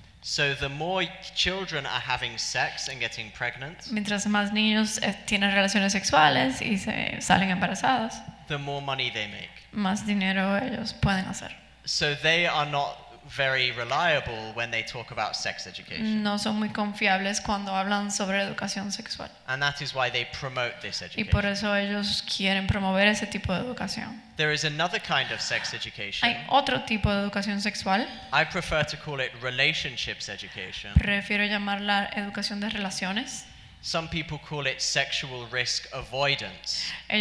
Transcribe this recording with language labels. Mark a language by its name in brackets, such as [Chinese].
[English] So the more children are having sex and getting pregnant, [Spanish] mientras más niños tienen relaciones sexuales y se salen embarazados, [English] the more money they make. [Spanish] Más dinero ellos pueden hacer. [English] So they are not very reliable when they talk about sex education. [Spanish] No son muy confiables cuando hablan sobre educación sexual. [English] And that is why they promote this education. [Spanish] Y por eso ellos quieren promover ese tipo de educación. [English] There is another kind of sex education. [Spanish] Hay otro tipo de educación sexual. [English] I prefer to call it relationships education. [Spanish] Prefiero llamarla educación de relaciones. [English] Some people call it sexual risk avoidance.